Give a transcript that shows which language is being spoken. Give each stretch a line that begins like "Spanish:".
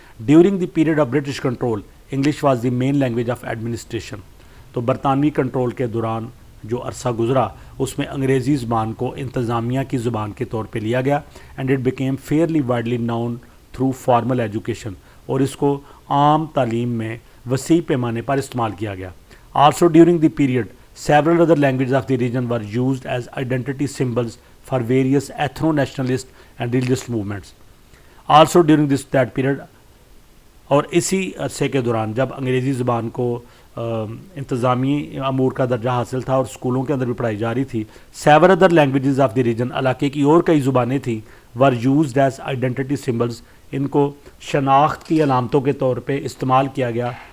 English: During the period of British control English was the main language of administration.
Urdu: تو برطانوی control کے دوران جو عرصہ گزرا اس میں انگریزی زبان کو انتظامیہ کی زبان کے طور پہ لیا گیا،
English: and it became fairly widely known through formal education,
Urdu: اور اس کو عام تعلیم میں وسیع پیمانے پر استعمال کیا گیا.
English: Also during the period several other languages of the region were used as identity symbols for various ethno-nationalist and religious movements. Also during that period،
Urdu: اور اسی عرصے کے دوران جب انگریزی زبان کو انتظامی امور کا درجہ حاصل تھا اور اسکولوں کے اندر بھی پڑھائی جا رہی تھی،
English: several other languages of the region،
Urdu: علاقے کی اور کئی زبانیں تھیں،
English: were used as identity symbols،
Urdu: ان کو شناخت کی علامتوں کے طور پہ استعمال کیا گیا.